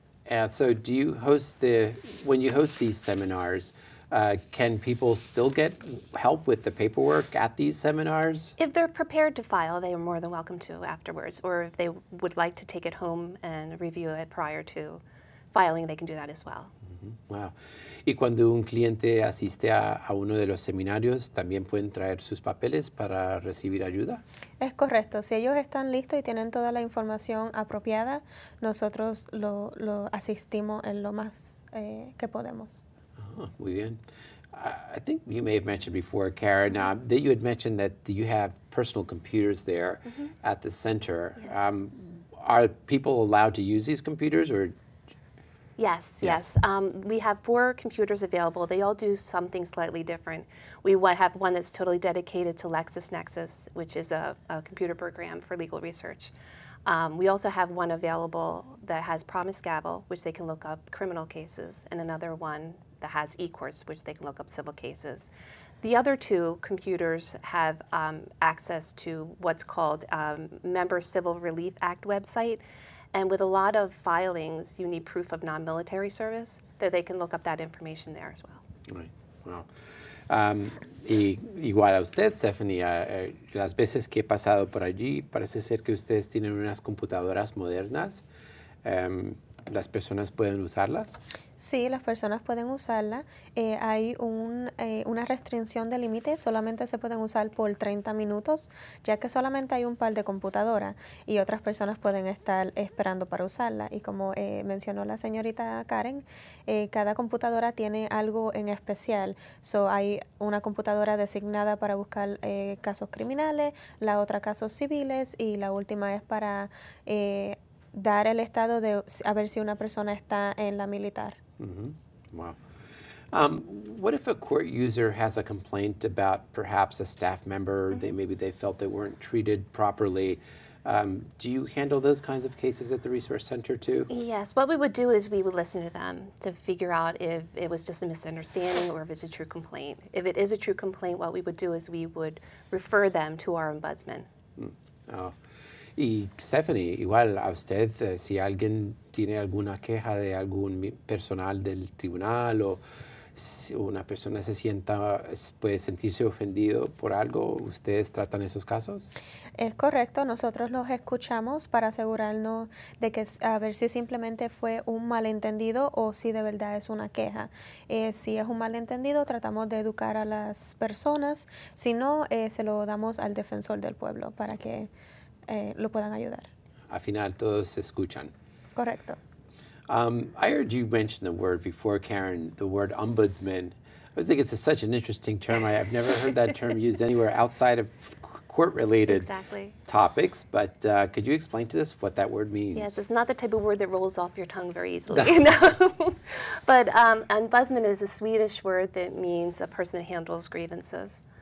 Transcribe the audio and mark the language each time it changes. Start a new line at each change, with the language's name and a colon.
English: And so do you when you host these seminars, can people still get help with the paperwork at these seminars? If they're prepared to file, they are more than welcome to afterwards. Or if they would like to take it home and review it prior to filing, they can do that as well. Mm-hmm. Wow.
Spanish: Y cuando un cliente asiste a uno de los seminarios, ¿también pueden traer sus papeles para recibir ayuda? Es correcto. Si ellos están listos y tienen toda la información apropiada, nosotros lo asistimos en lo más que podemos. Oh, muy bien.
English: I think you may have mentioned before, Karen, that you had mentioned that you have personal computers there at the center. Yes. Are people allowed to use these computers, or? Yes, yes. We have 4 computers available. They all do something slightly different. We have one that's totally dedicated to LexisNexis, which is a computer program for legal research. We also have one available that has Promise Gavel, which they can look up criminal cases, and another one that has eCourts, which they can look up civil cases. The other 2 computers have access to what's called Member Civil Relief Act website. And with a lot of filings, you need proof of non-military service, that they can look up that information there as well. Right. Wow.
Spanish: Y igual a usted, Stephanie, las veces que he pasado por allí, parece ser que ustedes tienen unas computadoras modernas. ¿Las personas pueden usarlas? Sí, las personas pueden usarla. Hay una restricción de límite, solamente se pueden usar por 30 minutos, ya que solamente hay un par de computadoras y otras personas pueden estar esperando para usarla. Y como mencionó la señorita Karen, cada computadora tiene algo en especial. So, hay una computadora designada para buscar casos criminales, la otra casos civiles y la última es para dar el estado de a ver si una persona está en la militar.
English: Mm-hmm. Wow. What if a court user has a complaint about perhaps a staff member, maybe they felt they weren't treated properly? Do you handle those kinds of cases at the Resource Center too? Yes, what we would do is we would listen to them to figure out if it was just a misunderstanding or if it's a true complaint. If it is a true complaint, what we would do is we would refer them to our ombudsman. Oh.
Spanish: Y Stephanie, igual a usted, si alguien tiene alguna queja de algún personal del tribunal o si una persona puede sentirse ofendido por algo, ¿ustedes tratan esos casos? Es correcto, nosotros los escuchamos para asegurarnos de que a ver si simplemente fue un malentendido o si de verdad es una queja. Si es un malentendido, tratamos de educar a las personas, si no, se lo damos al defensor del pueblo para que lo puedan ayudar. Al final todos se escuchan. Correcto.
English: I heard you mention the word before, Karen, the word ombudsman. I was thinking it's such an interesting term. I've never heard that term used anywhere outside of court-related topics, but could you explain to us what that word means? Yes, it's not the type of word that rolls off your tongue very easily. But ombudsman is a Swedish word that means a person that handles grievances.